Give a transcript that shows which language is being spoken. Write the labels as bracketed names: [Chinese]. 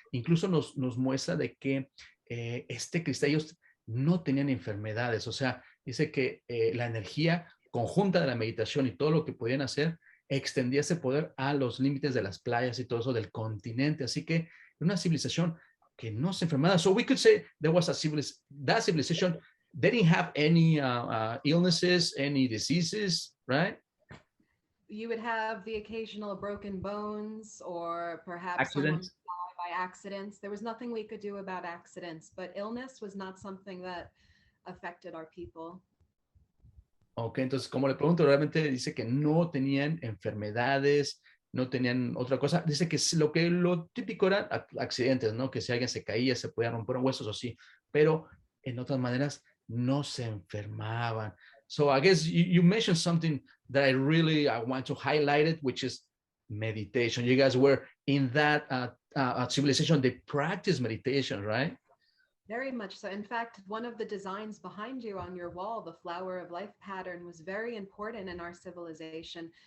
[Spanish] Incluso nos muestra de que este cristal, ellos no tenían enfermedades, o sea, dice que la energía conjunta de la meditación y todo lo que podían hacer extendía ese poder a los límites de las playas y todo eso del continente, así que una civilización que no se enfermaba. [English] So we could say there was that civilization, they didn't have any illnesses, any diseases, right? You would have the occasional broken bones or perhaps someone Accidents. by accidents. There was nothing we could do about accidents, but illness was not something that affected our people. [Spanish] Ok, entonces como le pregunto, realmente dice que no tenían enfermedades, no tenían otra cosa. Dice que lo típico eran accidentes, ¿no? Que si alguien se caía, se podía romper huesos o sí, pero en otras maneras no se enfermaban. [English] So I guess you mentioned something that I want to highlight it, which is meditation. You guys were in that civilization, they practice meditation, right? Very much so. In fact, one of the designs behind you on your wall, the flower of life pattern, was very important in our civilization.